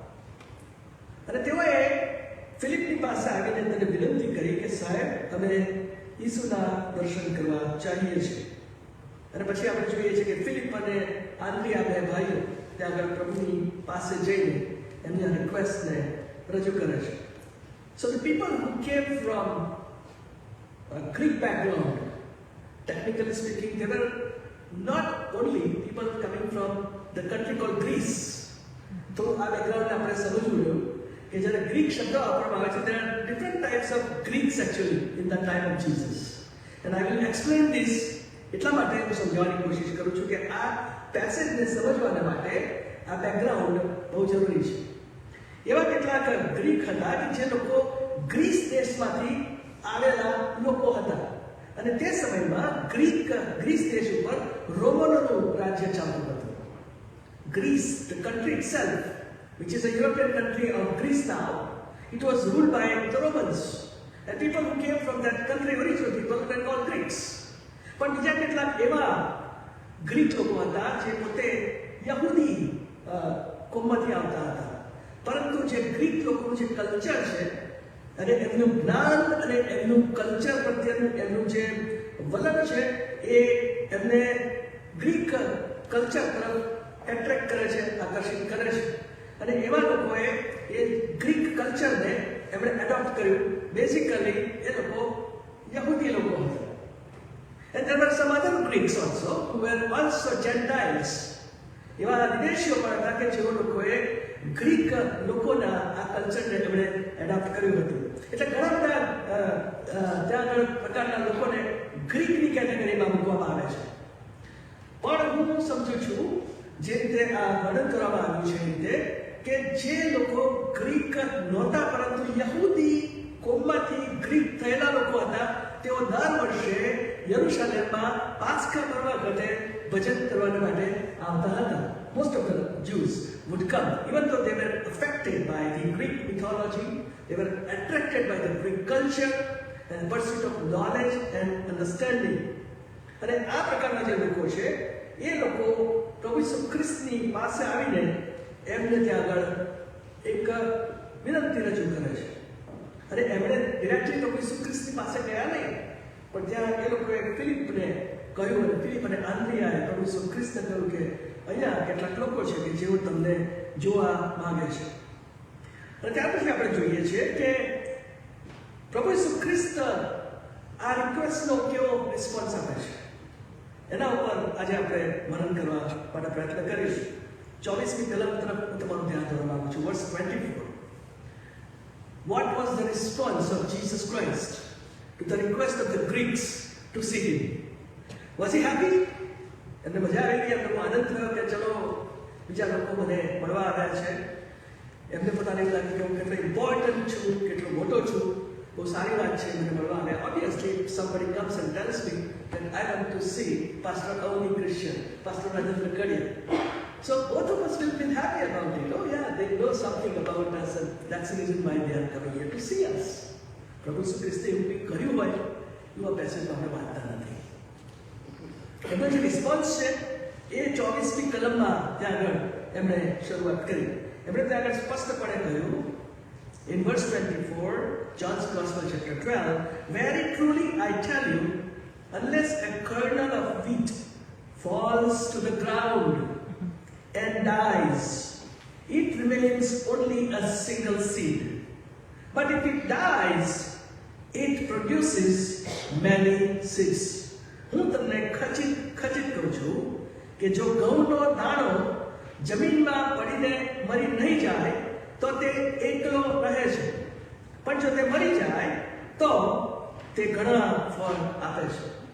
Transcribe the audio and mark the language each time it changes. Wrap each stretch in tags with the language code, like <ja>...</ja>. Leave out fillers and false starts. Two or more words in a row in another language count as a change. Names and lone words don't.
<gu>અને તેઓએ ફિલિપની પાસે આવીને તેને વિનંતી કરી કે સાહેબ, અમે ઈસુના દર્શન કરવા ચાહીએ છીએ. અને પછી આપણે જોઈએ છીએ કે ફિલિપ અને આંદ્રિયા બે ભાઈઓ ત્યાં આગળ પ્રભુની પાસે જઈને એમની આ રિક્વેસ્ટને રજૂ કરે છે.</gu> <en>So the people who came from a Greek background, technically speaking, they were not only people coming from the country called Greece.</en> <gu>તો આ બેકગ્રાઉન્ડને આપણે સમજવું રહ્યું કે જ્યારે ગ્રીક શબ્દ વાપરવામાં આવે છે,</gu> <en>there are different types of Greeks actually in the time of Jesus. And I will explain this.</en> <gu>એટલા માટે હું સમજાવવાની કોશિશ કરું છું કે આ પેસેજને સમજવાના માટે આ બેકગ્રાઉન્ડ બહુ જરૂરી છે. એવા કેટલાક ગ્રીક હતા કે જે લોકો ગ્રીસ દેશમાંથી આવેલા લોકો હતા. અને તે સમયમાં ગ્રીસ દેશ ઉપર રોમનોનું રાજ્ય ચાલતું હતું.</gu> <en>Greece, the country itself, which is a European country of Greece now, it was ruled by the Romans. And people who came from that country, original people, were called Greeks.</en> <gu>પણ બીજા કેટલાક એવા ગ્રીક લોકો હતા જે પોતે યહૂદી કોમમાંથી આવતા હતા. પરંતુ જે ગ્રીક લોકોનું જે કલ્ચર છે અને એમનું જ્ઞાન અને એમનું કલ્ચર પ્રત્યેનું એમનું જે વલણ છે એ એમને ગ્રીક કલ્ચર તરફ એટ્રેક્ટ કરે છે, આકર્ષિત કરે છે. અને એવા લોકોએ એ ગ્રીક કલ્ચરને એમણે એડોપ્ટ કર્યું. બેઝિકલી એ લોકો યહૂદી લોકો હતા.</gu> <en>And there were some other Greeks also who were also Gentiles.</en> <gu>એવા વિદેશીઓ પણ હતા કે જેઓ લોકોએ ગ્રીક લોકોના આ કલ્ચરને એમણે એડોપ્ટ કર્યું હતું. એટલે ઘણા બધા ત્યાં આગળ પ્રકારના લોકોને ગ્રીકની કેટેગરીમાં મૂકવામાં આવે છે. પણ હું સમજુ છું જે રીતે આ વર્ણન કરવામાં આવ્યું છે એ રીતે કે જે લોકો ગ્રીક નહોતા પરંતુ યહૂદી કોમમાંથી ગ્રીક થયેલા લોકો હતા, તેઓ દર વર્ષે યરુશલેમમાં પાસખા પર્વ વખતે ભજન કરવા માટે આવતા હતા.</gu> <en>Most of the Jews would come, even though they were affected by the Greek mythology, they were attracted by the Greek culture, and pursuit of knowledge and understanding.</en> <gu>અને આ પ્રકારના જે લોકો છે એ લોકો પ્રભુ ઈસુ ખ્રિસ્તની પાસે આવીને એમને ત્યાં આગળ એક વિનંતી રજૂ કરે છે. અને એમણે ડિરેક્ટલી પ્રભુ ઈસુ ખ્રિસ્તની પાસે ગયા નહીં, પણ ત્યાં એ લોકોએ ફિલિપને કહ્યું, અને ફિલિપ અને આંદ્રિયાએ પ્રભુ ઈસુ ખ્રિસ્તને કહ્યું કે અહીંયા કેટલાક લોકો છે કે જેઓ તમને જોવા માંગે છે. અને ત્યાર પછી આપણે જોઈએ છીએ કે પ્રભુ ઈસુ ખ્રિસ્ત આ રિક્વેસ્ટનો કેવો રિસ્પોન્સ આપે છે. એના ઉપર આજે આપણે મનન કરવા માટે પ્રયત્ન કરીશું. 24મી કલમ તરફ હું તમારું ધ્યાન દોરવા માંગુ છું. વર્સ 24.</gu> <en>What was the response of Jesus Christ to the request of the Greeks to see him? Was he happy?</en> <gu>એમને મજા આવી ગઈ, એમનો આનંદ થયો કે ચલો બીજા લોકો મને મળવા આવ્યા છે. એમને પોતાને એવું લાગ્યું કે હું કેટલો ઇમ્પોર્ટન્ટ છું, કેટલો મોટો છું, બહુ સારી વાત છે મને મળવા આવ્યા.</gu> <en>Obviously, if somebody comes and tells me that I want to see Pastor Avni Christian, Pastor Rajendra Kadia, so both of us will feel happy about it. Oh yeah, they know something about us, and that's the reason why they are coming here to see us.</en> <gu>પ્રભુ ઈસુ ખ્રિસ્તે એવું કંઈક કર્યું હોય એવું આ પેસેજ આપણે વાંચતા નથી. એમનો જે રિસ્પોન્સ છે એ 24મી કલમમાં ત્યાં આગળ એમણે શરૂઆત કરી. એમણે ત્યાં આગળ સ્પષ્ટપણે કહ્યું,</gu> <en>in verse 24, John's Gospel chapter 12, very truly I tell you, unless a kernel of wheat falls to the ground and dies, it remains only a single seed. But if it dies, it produces many seeds.</en> <gu>હું તમને ખચિત કહું છું કે જો ઘઉંનો દાણો જમીનમાં પડીને મરી નહીં જાય તો તે એકલો રહે છે, પણ જો તે મરી જાય તો તે ઘણા ફળ આપે છે.</gu>